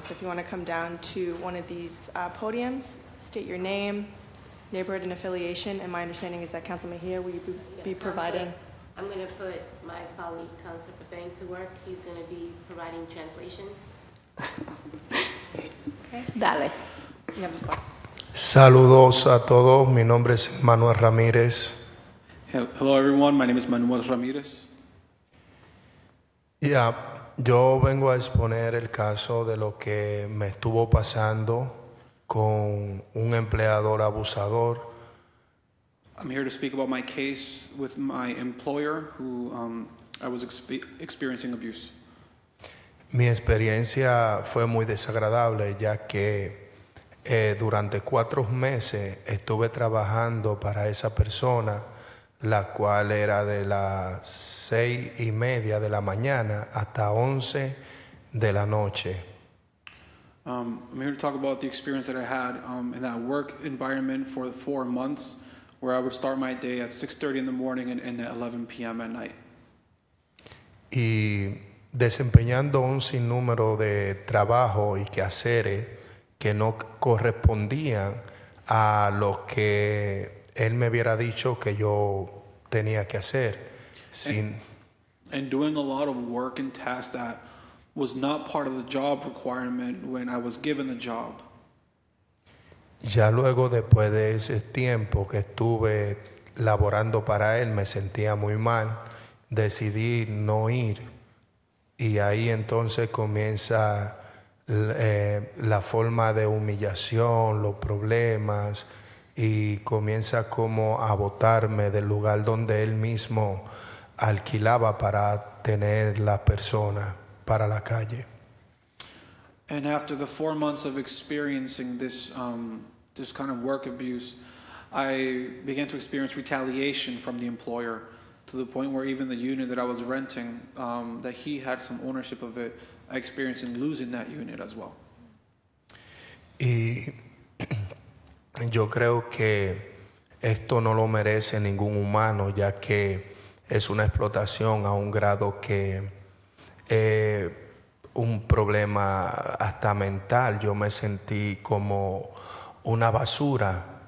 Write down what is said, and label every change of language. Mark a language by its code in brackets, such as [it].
[en] So if you want to come down to one of these podiums, state your name, neighborhood and affiliation, and my understanding is that Council Mejia will be providing. I'm going to put my colleague, Councilor Pepeng, to work. He's going to be providing translation. Okay. [es] Dale. [en] You have the floor. [es] Saludos a todos, mi nombre es Manuel Ramírez. [en] Hello, everyone. My name is Manuel Ramirez. [es] Yo vengo a exponer el caso de lo que me estuvo pasando con un empleador abusador. [en] I'm here to speak about my case with my employer who I was experiencing abuse. [es] Mi experiencia fue muy desagradable ya que durante 4 meses estuve trabajando para esa persona, la cual era de las 6:30 de la mañana hasta 11 de la noche. [en] I'm here to talk about the experience that I had in that work environment for 4 months, where I would start my day at 6:30 in the morning and end at 11 p.m. at night. [es] Y desempeñando un sinnúmero de trabajo y quehaceres que no correspondían a lo que él me hubiera dicho que yo tenía que hacer. [en] And doing a lot of work and tasks that was not part of the job requirement when I was given the job. [es] Ya luego, después de ese tiempo que estuve laborando para él, me sentía muy mal, decidí no ir. Y ahí entonces comienza la forma de humillación, los problemas, y comienza como a botarme del lugar donde él mismo alquilaba para tener la persona para la calle. [en] And after the 4 months of experiencing this kind of work abuse, I began to experience retaliation from the employer, to the point where even the unit that I was renting, that he had some ownership of it, I experienced in losing that unit as well. [es] Y yo creo que esto no lo merece ningún humano, ya que es una explotación a un grado que un problema hasta mental. Yo me sentí como una basura.